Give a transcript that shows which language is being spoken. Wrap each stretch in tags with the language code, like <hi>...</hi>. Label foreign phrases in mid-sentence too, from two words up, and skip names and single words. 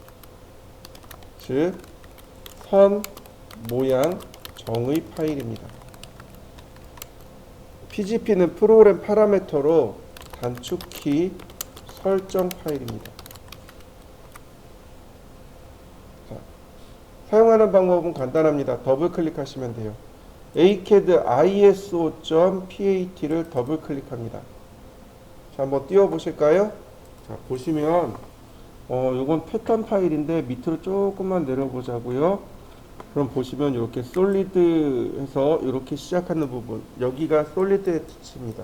<ko>즉 선 모양 정의 파일입니다. PGP는 프로그램 파라미터로 단축키 설정 파일입니다. 자, 사용하는 방법은 간단합니다. 더블 클릭하시면 돼요. acad iso.pat를 더블 클릭합니다. 자, 한번 띄워 보실까요? 자, 보시면 요건 패턴 파일인데 밑으로 조금만 내려보자고요. 그럼 보시면 이렇게 솔리드 해서 이렇게 시작하는 부분, 여기가 솔리드의 뜻입니다.</ko>